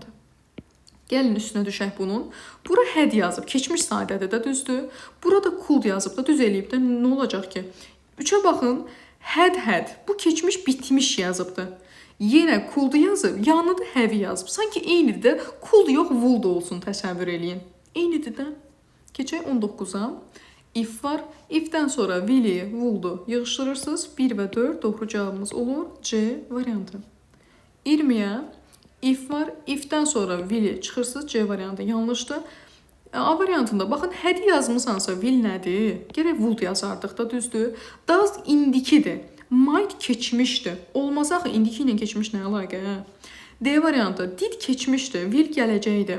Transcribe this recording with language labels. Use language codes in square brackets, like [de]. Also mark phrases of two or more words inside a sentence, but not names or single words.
[az] Gəlin üstünə düşək bunun. Bura had yazıb, keçmiş sadədir də, düzdür? Burada could yazıb da, düz eləyib də, nə olacaq ki? 3-ə baxın, had. Bu keçmiş bitmiş yazıbdır. Yenə could yazıb, yanında have yazıb. Sanki eynidir də, could yox, would olsun, təsəvvür eləyin. Eynidir də. Keçək 19-a. If var. If-dən sonra will-i, would-u yığışdırırsınız. 1 və 4 doğru cavabımız olur. C variantı. 20-yə. If var. If-dən sonra will-i çıxırsınız. C variantı yanlışdır. A variantında baxın, had yazmısansa will nədir? Gərək would yazardıq da, düzdür? Does indikidir. Might keçmişdir. Olmaz axı, indiki ilə keçmiş nə əlaqə? D variantı did keçmişdir. Will gələcəkdir.